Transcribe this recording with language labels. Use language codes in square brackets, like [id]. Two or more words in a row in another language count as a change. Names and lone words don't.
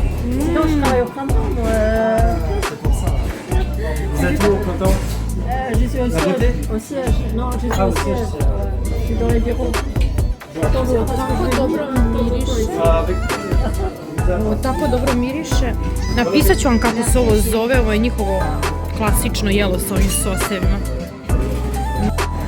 [fr] Non, je travaille au printemps, moi. C'est pour ça. Vous êtes où au printemps? Je suis au La siège. beauté Au siège. Non, je suis Ah, au au siège. siège. Je suis dans les bureaux. Ah, avec... [hr] Ovo tako dobro miriše. Napisat ću vam kako se ovo zove, ovo je njihovo klasično jelo s ovim sosevima.